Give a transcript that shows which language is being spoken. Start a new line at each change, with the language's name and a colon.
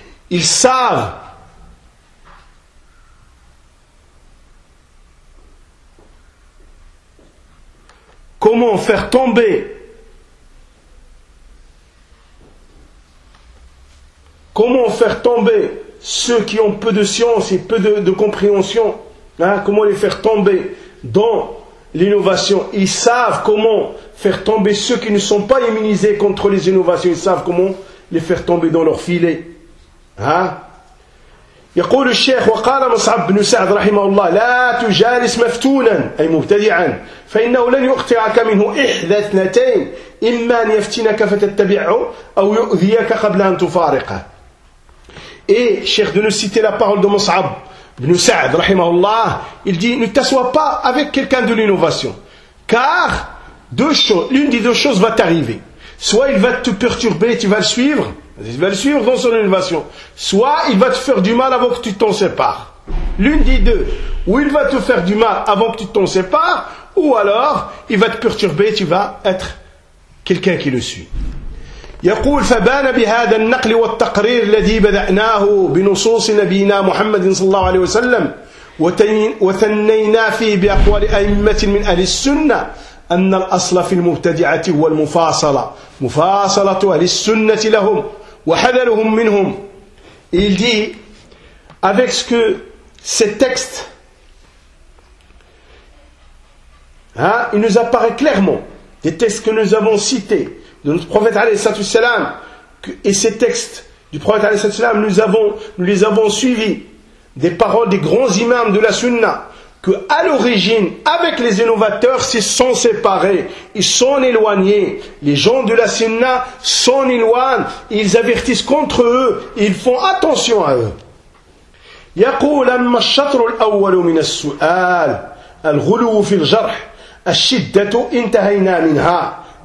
French: Ils savent comment faire tomber, ceux qui ont peu de science et peu de compréhension, hein, comment les faire tomber dans l'innovation. Ils savent comment faire tomber ceux qui ne sont pas immunisés contre les innovations. Ils savent comment les faire tomber dans leur filet.
Arabic: يقول الشيخ وقال مصعب بن سعد رحمه الله لا تجالس مفتونا أي مبتدعا فإنه لن يقطعك منه إحدى اثنتين إما أن يفتنك فتتبعه أو يؤذيك قبل أن تفارقه.
French: Et Cheikh de nous citer la parole de Mus'ab ibn Sa'd, rahimahullah, il dit, ne t'assois pas avec quelqu'un de l'innovation. Car deux choses, l'une des deux choses va t'arriver. Soit il va te perturber, tu vas le suivre, dans son innovation. Soit il va te faire du mal avant que tu t'en sépares. L'une des deux, ou il va te faire du mal avant que tu t'en sépares, ou alors il va te perturber, tu vas être quelqu'un qui le suit.
Arabic: يقول فبان بهذا النقل والتقرير الذي بدأناه بنصوص نبينا محمد صلى الله عليه وسلم وثنينا فيه بأقوال أئمة من أهل السنة أن الأصل في المبتدعة هو المفاصلة مفاصلة أهل السنة لهم وحذرهم منهم.
French: Il dit avec ce que ce texte, hein, il nous apparaît clairement des textes que nous avons cités de notre prophète alayhi salam, et ces textes du prophète alayhi salam, nous les avons suivis des paroles des grands imams de la sunna, que à l'origine avec les innovateurs s'ils sont séparés, ils sont éloignés, les gens de la sunna s'en éloignent, ils avertissent contre eux, ils font attention à eux.
Arabic: يقول أما الشطر الأول من السؤال الغلو في الجرح الشدة انتهينا منها.